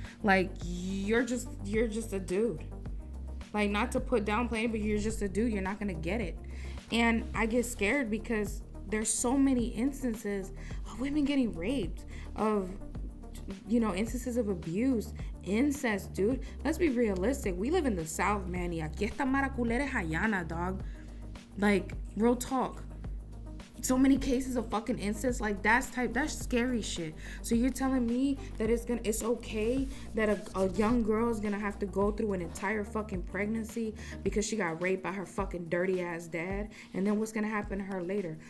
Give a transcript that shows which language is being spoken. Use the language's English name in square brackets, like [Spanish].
[English] Like, you're just a dude. Like, not to put down playing, but you're just a dude. You're not going to get it. And I get scared because there's so many instances of women getting raped, of, instances of abuse, incest, dude. Let's be realistic. We live in the South, man. [Spanish] Y aquí esta mara culera es Hayana, dog. [English] Like, real talk. So many cases of fucking incest, like that's scary shit. So you're telling me that it's okay that a young girl is gonna have to go through an entire fucking pregnancy because she got raped by her fucking dirty ass dad, and then what's gonna happen to her later?